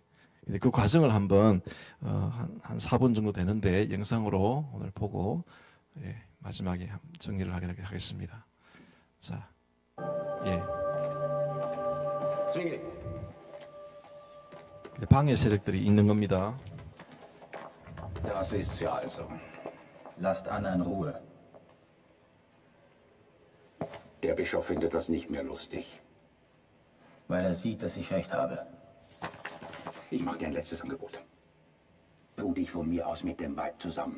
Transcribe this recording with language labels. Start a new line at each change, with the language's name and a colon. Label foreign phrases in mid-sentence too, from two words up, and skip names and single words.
Korean: 근데 그 과정을 한번 한 4분 정도 되는데 영상으로 오늘 보고 예, 마지막에 정리를 하겠습니다. 자, 예. Zwingli, 방해 세력들이 있는 겁니다.
German: das ist's ja also. Lasst Anna in Ruhe. Der Bischof findet das nicht mehr lustig. Weil er sieht, dass ich recht habe. Ich mache dir ein letztes Angebot. Tu dich von mir aus mit dem Weib zusammen.